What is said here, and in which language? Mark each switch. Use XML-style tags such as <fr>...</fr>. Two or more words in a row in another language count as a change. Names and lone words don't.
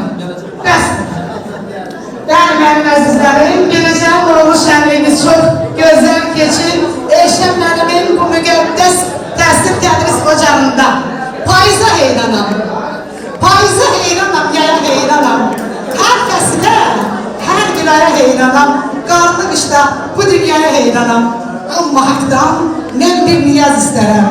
<az>Bəs.</az> <tr>Yani benim</tr> <az>əzizlərim, geleceğim uğurlu şənliyiniz çok gözəl keçin. Eşrəf müəllimin bu müqəddəs təhsil tədris ocağında. Payıza heyranam. Payıza heyranam, yaya heyranam. Hər fəsilə, hər gülərə heyranam. Qarlı qışda bu dünyaya heyranam. Amma haqdan mən bir niyaz istərəm.</az>